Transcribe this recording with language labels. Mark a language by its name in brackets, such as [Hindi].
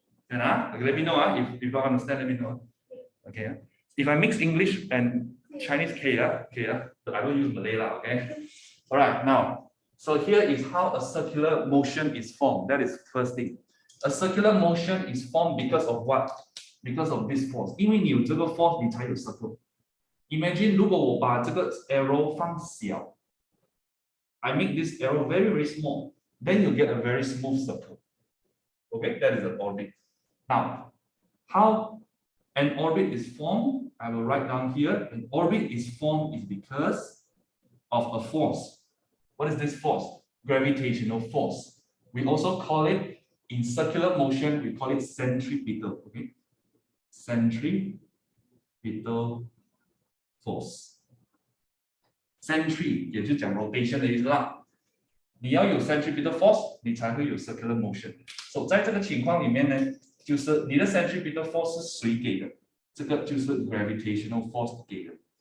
[English] Let me know if you don't understand, let me know. Okay. If I mix English and Chinese, okay, but I don't use Malay, okay? All right, now, so here is how a circular motion is formed. That is first thing. A circular motion is formed because of what? Because of this force. [Chinese] 因为你有这个 force, 你才有 circle. [English] Imagine [Chinese] 如果我把这个 arrow 放小, [English] I make this arrow very, very small, then you get a very smooth circle. Okay, that is an orbit. Now, how an orbit is formed, I will write down here. An orbit is formed is because of a force. What is this force? Gravitational force. We also call it, in circular motion, we call it centripetal. Okay, centripetal force. [Chinese] Centri 也就讲 rotation 的意思啦。你要有 centripetal force， 你才会有 circular motion。所以在这个情况里面呢，就是你的 centripetal force 是谁给的？这个就是 gravitational force 给的。